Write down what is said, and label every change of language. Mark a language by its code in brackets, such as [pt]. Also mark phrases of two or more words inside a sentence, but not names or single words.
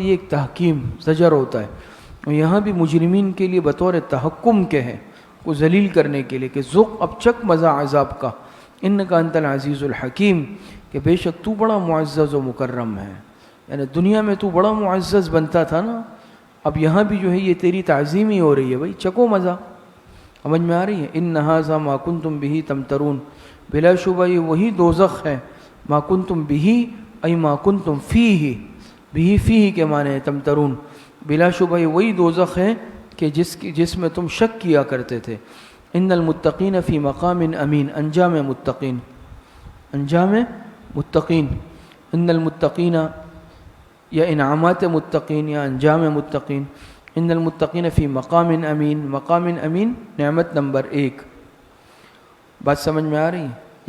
[ur] یہ ایک تحکیم، زجر ہوتا ہے۔ اور یہاں بھی مجرمین کے لیے بطور تحکم کے ہیں، کو ذلیل کرنے کے لیے کہ ذق، اب چک مزہ عذاب کا، [ar] انک انت العزیز الحکیم، [ur] کہ بے شک تو بڑا معزز و مکرم ہے، یعنی دنیا میں تو بڑا معزز بنتا تھا نا، اب یہاں بھی جو ہے یہ تیری تعظیم ہی ہو رہی ہے، بھائی چکو مزہ، سمجھ میں آ رہی ہے؟ [ar] ان ھذا ما کنتم بہ تمترون، [ur] بلا شبہ یہ وہی دوزخ ہے، [ar] ما کنتم بہ ای ما کنتم فیہ، [ur] بہ فیہ کے معنی ہے تمترون، بلا شبہ یہ وہی دوزخ ہے کہ جس میں تم شک کیا کرتے تھے۔ [ar] ان المتقین فی مقام امین، [ur] انجام متقین، انجام متقین، [ar] ان المتقین [ur] یا انعامات متقین یا انجام متقین، [ar] ان المتقین فی مقام امین، مقام امین [ur] نعمت نمبر 1، بات سمجھ میں آ رہی ہے؟